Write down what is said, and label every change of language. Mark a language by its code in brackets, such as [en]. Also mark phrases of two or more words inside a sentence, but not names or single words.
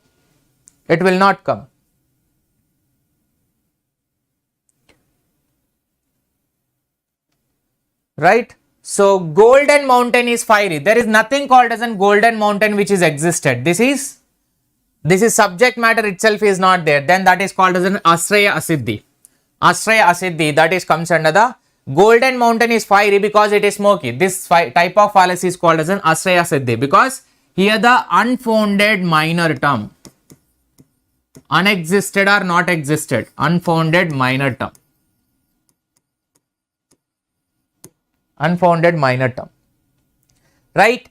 [en] It will not come. Right? So golden mountain is fiery. There is nothing called as a golden mountain which is existed. This is subject matter itself is not there. Then that is called as an [sa] asraya asiddhi. Asraya asiddhi, [en] that is comes under the golden mountain is fiery because it is smoky. This type of fallacy is called as an [sa] asraya asiddhi, [en] because here the unfounded minor term, unexisted or not existed, unfounded minor term. Unfounded minor term, right?